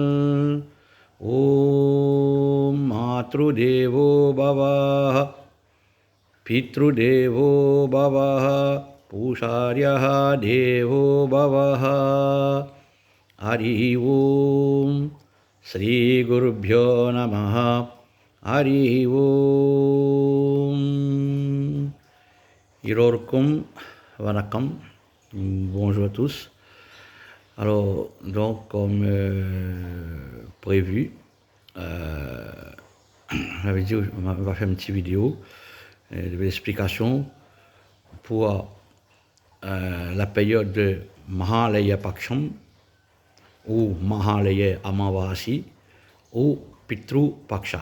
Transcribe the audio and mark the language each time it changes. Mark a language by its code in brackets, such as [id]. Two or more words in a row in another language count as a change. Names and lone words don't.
[sa] ॐ मातृदेवो भव पितृदेवो भव आचार्यः देवो भव हरि ॐ श्री गुरुभ्यो नमः हरि ॐ [ta] எல்லோருக்கும் வணக்கம். [fr] Bonjour à tous. Alors, donc, comme prévu, j'avais dit, on va faire une petite vidéo de l'explication pour la période de Mahalaya Paksham ou Mahalaya Amavasi ou Pitru Paksha.